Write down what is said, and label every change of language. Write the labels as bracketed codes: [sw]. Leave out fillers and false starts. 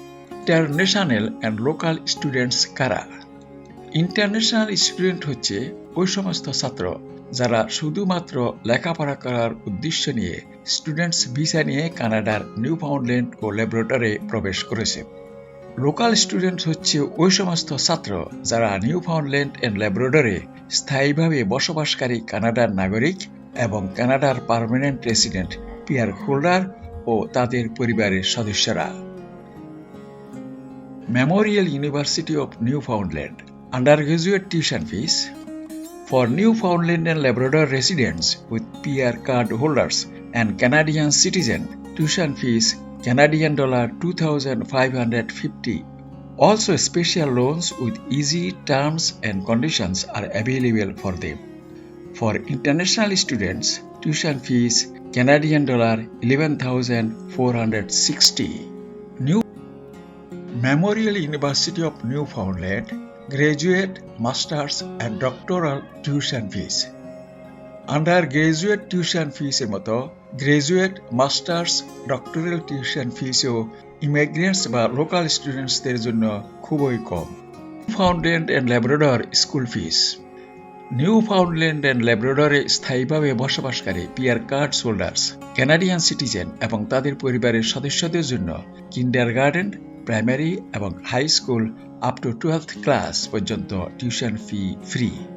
[bn] International and local students কারা? International student হচ্ছে ওই সমস্ত ছাত্র যারা শুধুমাত্র লেখাপড়া করার উদ্দেশ্য নিয়ে স্টুডেন্টস ভিসা নিয়ে কানাডার নিউফাউন্ডল্যান্ড ও ল্যাব্রাডরে প্রবেশ করেছে। লোকাল স্টুডেন্ট হচ্ছে ওই সমস্ত ছাত্র যারা নিউফাউন্ডল্যান্ড অ্যান্ড ল্যাব্রাডরে স্থায়ীভাবে বসবাসকারী কানাডার নাগরিক এবং কানাডার পার্মানেন্ট রেসিডেন্ট পিআর হোল্ডার ও তাদের পরিবারের সদস্যরা। [en] Memorial University of Newfoundland. Undergraduate tuition fees. For Newfoundland and Labrador residents with PR card holders and Canadian citizen, tuition fees Canadian dollar 2,550. Also, special loans with easy terms and conditions are available for them. For international students, tuition fees Canadian dollar 11,460. Memorial University of Newfoundland graduate, masters and doctoral tuition fees. [bn] Undergraduate tuition fees এর মতো graduate, masters, doctoral tuition ফিসও immigrants বা local স্টুডেন্টসদের জন্য খুবই কম। Newfoundland and Labrador school fees. Newfoundland and ল্যাব্রাডরে স্থায়ীভাবে বসবাসকারী PR card holders, Canadian citizen এবং তাদের পরিবারের সদস্যদের জন্য কিন্ডারগার্টেন, প্রাইমারি এবং high school up to 12th class পর্যন্ত টিউশন ফি ফ্রি।